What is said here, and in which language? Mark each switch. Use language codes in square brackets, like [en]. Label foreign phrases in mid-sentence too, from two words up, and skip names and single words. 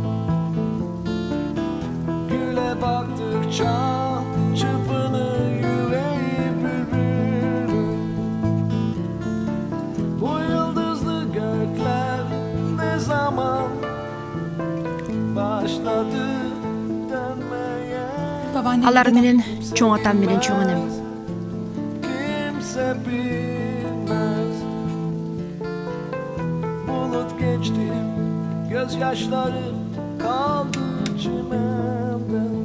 [tr] Güle baktıkça çırpınır yüreği bülbülüm. Bu yıldızlı gökler ne zaman başladı dönmeye? [ky] Алар менен чоң атам менен чоң энем. [tr] Kimse bilmez. Bulut geçtim, gözyaşları kaldı çimende.